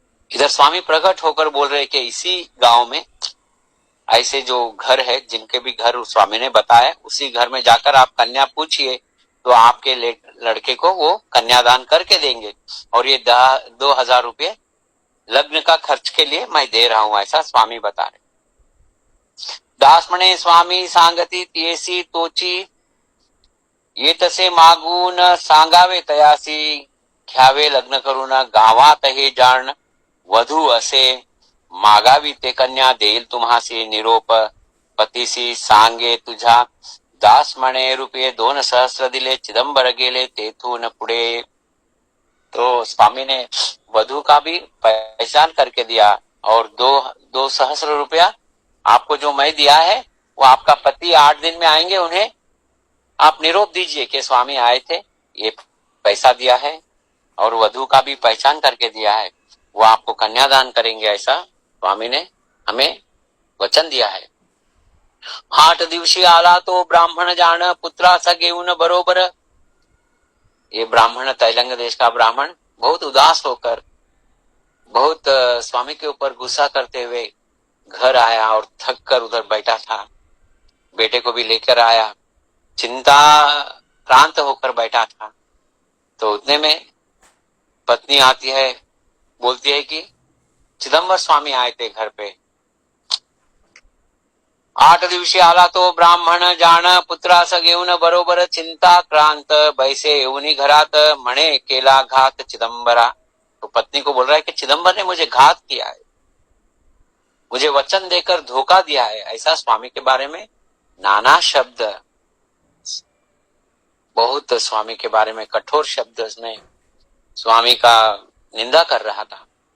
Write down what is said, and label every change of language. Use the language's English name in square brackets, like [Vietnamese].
[Hindi] इधर स्वामी प्रकट होकर बोल रहे कि इसी गांव में ऐसे जो घर है, जिनके भी घर स्वामी ने बताया, उसी घर में जाकर आप कन्या पूछिए तो आपके लड़के को वो कन्यादान करके देंगे। और ये 2000 रुपये लग्न का खर्च के लिए मैं दे रहा हूं, ऐसा स्वामी बता रहे। [Marathi] दास म्हणे स्वामी सांगती तियेसी तोची ये तसे मागून सांगावे तयासी घ्यावे लग्न करून गावात हे जाण वधू असे मागावी ते कन्या देईल तुम्हासी निरोप पतीसी सांगे तुझा। दास म्हणे रुपये 2 सहस्र दिले चिदंबर गेले तेथून पुढे। [Hindi] तो स्वामी ने वधू का भी पहचान करके दिया और 2 सहस्र रुपया आपको जो मैं दिया है वो आपका पति 8 दिन में आएंगे, उन्हें आप निरोप दीजिए कि स्वामी आए थे, ये पैसा दिया है और वधू का भी पहचान करके दिया है, वो आपको कन्यादान करेंगे, ऐसा स्वामी ने हमें वचन दिया है। [Marathi] 8 दिवशी आला तो ब्राह्मण जाण पुत्राचा घेऊन बरोबर [Hindi] ये ब्राह्मण, तैलंग देश का ब्राह्मण बहुत उदास होकर, बहुत स्वामी के ऊपर गुस्सा करते हुए घर आया और थक कर उधर बैठा था। बेटे को भी लेकर आया, चिंता क्रांत होकर बैठा था। तो उतने में पत्नी आती है, बोलती है कि चिदंबर स्वामी आए थे घर पे। [Marathi] 8 दिवशी आला तो ब्राह्मण जाण, पुत्रास घेऊन बरोबर चिंता क्रांत, बैसे येऊनी घरात म्हणे केला घात चिदंबरा। [Hindi] तो पत्नी को बोल रहा है कि चिदंबर ने मुझे घात किया है, मुझे वचन देकर धोखा दिया है। ऐसा स्वामी के बारे में नाना शब्द, बहुत स्वामी के बारे में कठोर शब्द उसने स्वामी का निंदा कर रहा था।